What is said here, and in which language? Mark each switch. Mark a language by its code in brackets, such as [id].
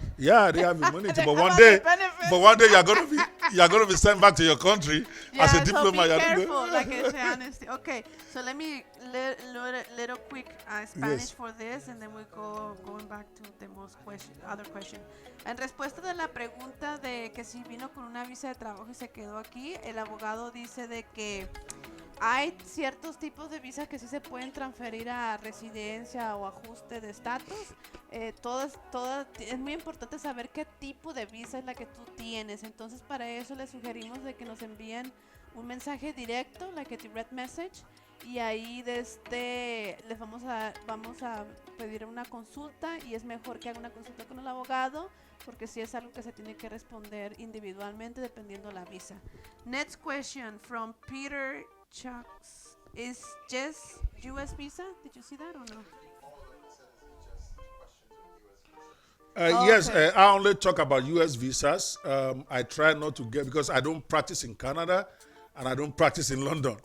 [en] yeah, they have immunity. But one day you're gonna be you are going to be sent back to your country as a So diplomat. be careful, like I say, honestly. Okay, so let me little quick Spanish Yes. for this, and then we going back to the other question. [es] En respuesta de la pregunta de que si vino con una visa de trabajo y se quedó aquí, el abogado dice de que hay ciertos tipos de visas que sí se pueden transferir a residencia o ajuste de estatus. Es muy importante saber qué tipo de visa es la que tú tienes. Entonces, para eso les sugerimos de que nos envíen un mensaje directo, [en] like a direct message, [es] y ahí les vamos a pedir una consulta, y es mejor que haga una consulta con el abogado, porque sí es algo que se tiene que responder individualmente dependiendo la visa. [en] Next question from Peter Chucks. Is just US visa? Did you see that or no? Yes, I only talk about U.S. visas. I try not to get, because I don't practice in Canada and I don't practice in London.